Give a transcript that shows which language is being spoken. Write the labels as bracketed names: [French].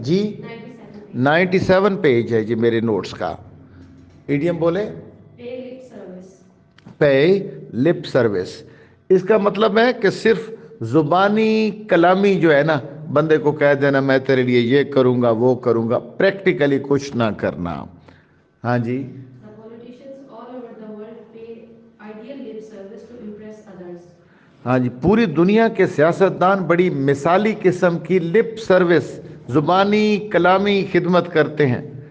[Urdu] جی 97 page ہے جی میرے notice کا. ایڈیم بولے [English] Pay lip service. Pay lip service. [Urdu] اس کا مطلب ہے کہ صرف زبانی کلامی جو ہے نا، بندے کو کہہ دینا میں تیرے لیے یہ کروں گا وہ کروں گا، پریکٹیکلی کچھ نہ کرنا. ہاں جی، [English] The politicians all over the world pay ideal lip service to impress others. [Urdu] ہاں جی، پوری دنیا کے سیاستدان بڑی مثالی قسم کی لپ سروس، زبانی کلامی خدمت کرتے ہیں.